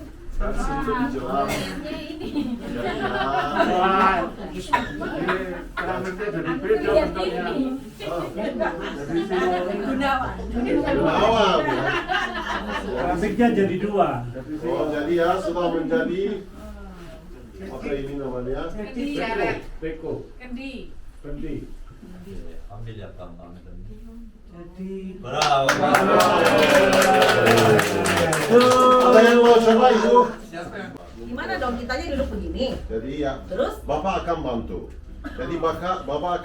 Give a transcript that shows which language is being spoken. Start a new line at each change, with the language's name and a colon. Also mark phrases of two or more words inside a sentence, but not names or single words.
Indonesian: Dari sini lebih jelas. Gunawan. Keramiknya jadi dua. Oh jadi ya sudah menjadi apa ini namanya? Beko. Kendi. Kendi. Ambil ya Kang, ambil. Ada yang mau coba Ibu? Gimana dong kitanya duduk begini? Jadi ya Terus? Bapak akan bantu. Jadi Bapak akan